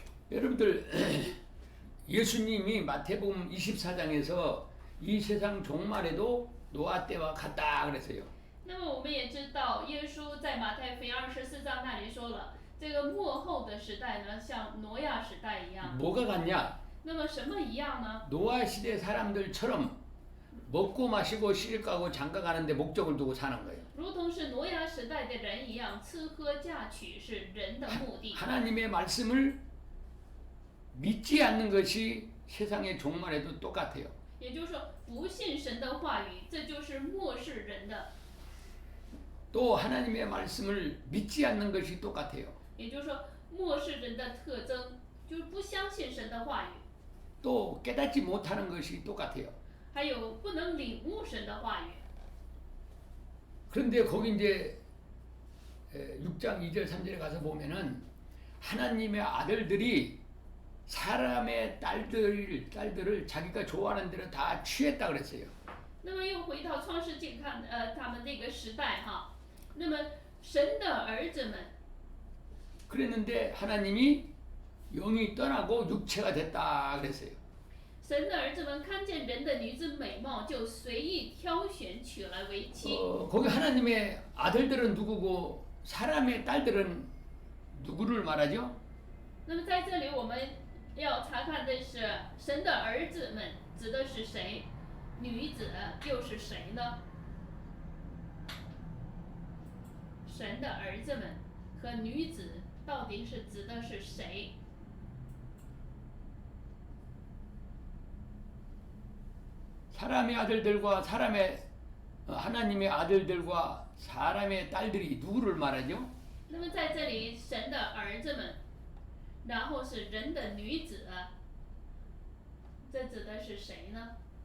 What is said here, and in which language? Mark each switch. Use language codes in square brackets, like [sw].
[ko] 여러분들 예수님이 마태복음 24장에서 이 세상 종말에도 노아 때와 같다 그랬어요. [zh] 那么我们也知道，耶稣在马太福音24章那里说了，这个末后的时代呢，像挪亚时代一样。 [ko] 뭐가 같냐? [zh] 那么什么一样呢？ [ko] 노아 시대 사람들처럼 먹고 마시고 시집 가고 장가 가는데 목적을 두고 사는 거예요. [zh] 如同是挪亚时代的人一样，吃喝嫁娶是人的目的。 [ko] 하나님의 말씀을 믿지 않는 것이 세상의 종말에도 똑같아요. [zh] 也就是说，不信神的话语，这就是漠视人的。 [ko] 또 하나님의 말씀을 믿지 않는 것이 똑같아요. [zh] 也就是说，漠视人的特征就是不相信神的话语， [ko] 또 깨닫지 못하는 것이 똑같아요. [zh] 还有不能领悟神的话语。 [ko] 그런데 거기 이제 6장 2절 3절에 가서 보면은 하나님의 아들들이 사람의 딸들을 자기가 좋아하는 대로 다 취했다 그랬어요. [zh] 那么又回到创世纪看，他们那个时代哈，那么神的儿子们， [ko] 그랬는데 하나님이 영이 떠나고 육체가 됐다 그랬어요. [zh] 神的儿子们看见人的女子美貌，就随意挑选娶来为妻。 [ko] 거기 하나님의 아들들은 누구고 사람의 딸들은 누구를 말하죠? [zh] 那么在这里我们要查看的是神的儿子们指的是谁，女子又是谁呢？神的儿子们和女子到底是指的是谁？ [ko] 사람의 아들들과 하나님의 아들들과 사람의 딸들이 누구를 말하죠? [zh] 那么在这里，神的儿子们，然后是人的女子，这指的是谁呢？